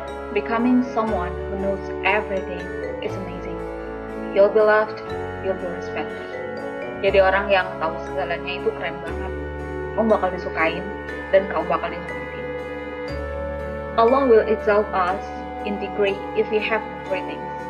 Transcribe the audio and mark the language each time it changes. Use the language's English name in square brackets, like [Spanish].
[English] Becoming someone who knows everything is amazing. You'll be loved, you'll be respected. [Indonesian] Jadi orang yang tahu segalanya itu keren banget. Kamu bakal disukain dan kamu bakal dihormatin. [English] Allah will exalt us in degree if we have three things.